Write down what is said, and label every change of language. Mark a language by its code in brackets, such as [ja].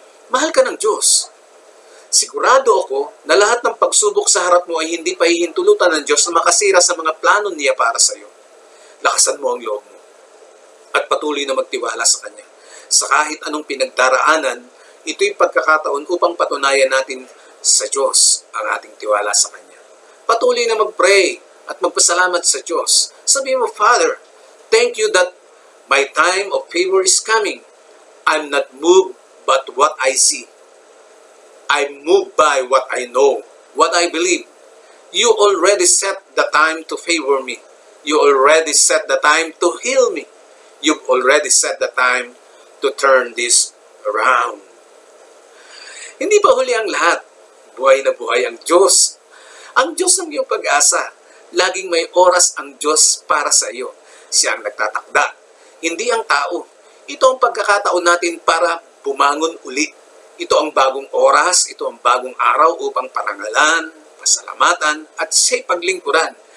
[tl] Mahal ka ng Diyos. Sigurado ako na lahat ng pagsubok sa harap mo ay hindi pahihintulutan ng Diyos na makasira sa mga plano niya para sa iyo. Lakasan mo ang loob mo at patuloy na magtiwala sa Kanya. Sa kahit anong pinagdaraanan, ito'y pagkakataon upang patunayan natin sa Diyos ang ating tiwala sa Kanya. Patuloy na mag-pray at magpasalamat sa Diyos. Sabihin mo, [en] Father, thank you that my time of favor is coming. I'm not moved but what I see. I'm moved by what I know, what I believe. You already set the time to favor me. You already set the time to heal me. You've already set the time to turn this around. [tl] Hindi ba huli ang lahat? Buhay na buhay ang Diyos. Ang Diyos ang iyong pag-asa. Laging may oras ang Diyos para sa iyo. Siya ang nagtatakda, hindi ang tao. Ito ang pagkakataon natin para bumangon uli. Ito ang bagong oras, ito ang bagong araw upang parangalan, pasalamatan, at siya'y paglingkuran.